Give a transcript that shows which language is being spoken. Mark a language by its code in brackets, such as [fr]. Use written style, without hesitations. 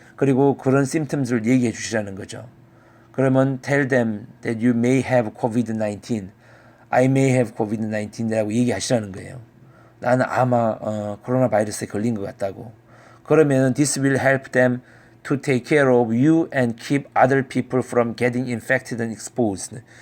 [ko] 그리고 그런 symptoms를 얘기해 주시라는 거죠. 그러면 [en] tell them that you may have COVID-19. I may have COVID-19이라고 [ko] 얘기하시라는 거예요. 나는 아마 코로나 바이러스에 걸린 것 같다고. 그러면 [en] this will help them to take care of you and keep other people from getting infected and exposed.